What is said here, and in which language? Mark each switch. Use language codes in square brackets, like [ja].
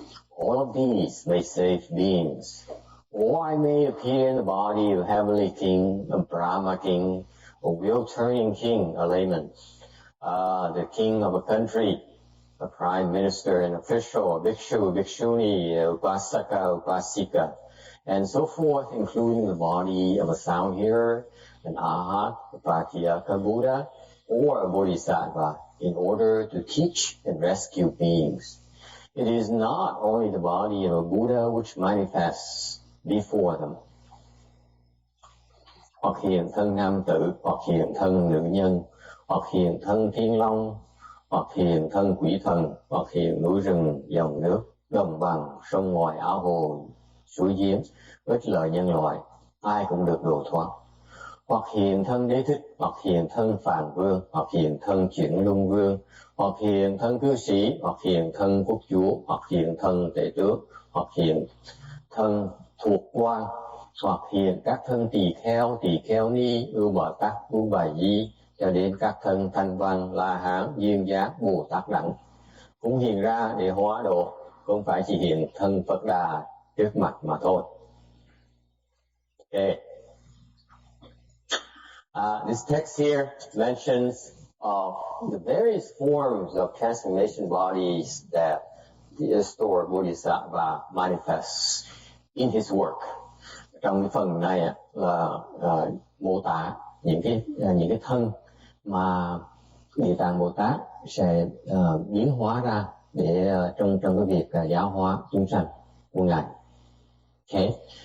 [en] All of these may save beings. Or I may appear in the body of a heavenly king, a Brahma king, a wheel-turning king, a layman, the king of a country, a prime minister, an official, a bhikshu, a bhikshuni, a upasaka, upasika, and so forth, including the body of a sound hearer, an arhat, a pratyeka Buddha, or a bodhisattva, in order to teach and rescue beings. It is not only the body of a Buddha which manifests before them. [vi] Hoặc hiện thân nam tử, hoặc hiện thân nữ nhân, hoặc hiện thân thiên long, hoặc hiện thân quỷ thần, hoặc hiện núi rừng, dòng nước, đồng bằng, sông ngòi, áo hồ, suối giếng, ít lợi nhân loại, ai cũng được độ thoát. Hoặc hiện thân đế thích, hoặc hiện thân phàm vương, hoặc hiện thân chuyển luân vương, hoặc hiện thân cư sĩ, hoặc hiện thân quốc chúa, hoặc hiện thân tể tước, hoặc hiện thân thuộc quan, hoặc hiện các thân tỳ kheo ni, ưu bà tắc, ưu bà di, cho đến các thân thanh văn, la hán, duyên giác, bồ tát đẳng, cũng hiện ra để hóa độ, không phải chỉ hiện thân Phật Đà trước mặt mà thôi. Okay. [en] This text here mentions the various forms of transformation bodies that the Earth Store Bodhisattva manifests in his work. [vi] Trong cái phần này là mô tả những cái thân mà Địa Tạng Bồ Tát sẽ biến hóa ra để trong cái việc giáo hóa chúng sanh của ngài. Okay.